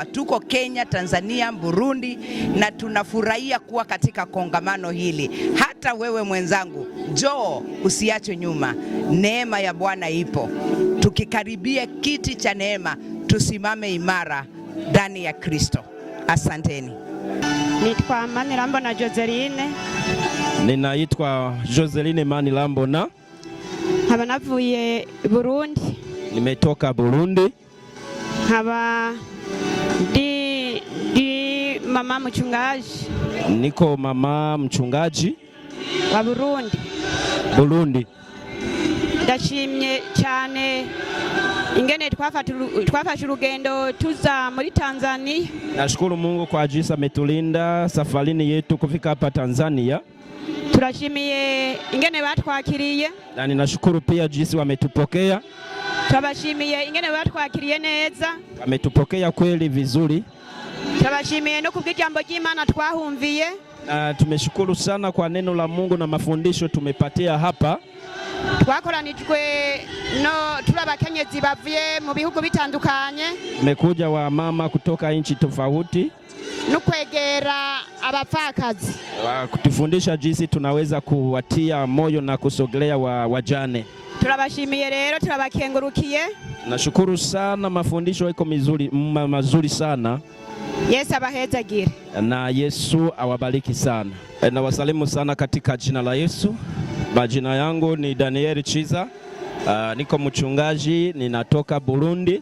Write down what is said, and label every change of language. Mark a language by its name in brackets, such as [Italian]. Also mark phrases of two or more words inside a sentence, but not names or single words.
[Swahili] Tuko Kenya, Tanzania, Burundi, na tunafurahia kuwa katika kongamano hili. Hata wewe mwenzangu, njoo, usiachwe nyuma. Neema ya Bwana ipo. Tukikaribia kiti cha neema, tusimame imara ndani ya Kristo. Asanteni. [Rundi] Nitwa Manirambona Joseline. [Swahili] Ninaitwa Joseline Manirambona. [Rundi] Haba navuye Burundi. [Swahili] Nimetoka Burundi. [Rundi] Haba di [Swahili] mama mchungaji. Niko mama mchungaji wa Burundi. [Rundi] Ndashimye cyane ingene twafashe urugendo tuza muri Tanzania. [Swahili] Nashukuru Mungu kwa ajili ametulinda safarini yetu kufika hapa Tanzania. [Rundi] Turashimiye ingene batwakiriye. [Swahili] Na ninashukuru pia jinsi wametupokea. [Rundi] Turabashimiye ingene batwakiriye neza. [Swahili] Wametupokea kweli vizuri. [Rundi] Turabashimiye no kubw'ijambo ry'Imana twahumviye. [Swahili] Tumeshukuru sana kwa neno la Mungu na mafundisho tumepatia hapa. [Rundi] Twakoranijwe no turabakenyezi bavuye mu bihugu bitandukanye. [Swahili] Mekuja wa mama kutoka nchi tofauti. [Rundi] Nukwegera abapfakazi. [Swahili] Kutufundisha jinsi tunaweza kuwatia moyo na kusogelea wajane. [Rundi] Turabashimiye rero, turabakengurukiye. [Swahili] Nashukuru sana, mafundisho yako mazuri sana. [Rundi] Yesu abahezagire. [Swahili] Na Yesu awabariki sana. Na wasalimu sana katika jina la Yesu. Majina yangu ni Daniel Chiza. Niko mchungaji, ninatoka Burundi.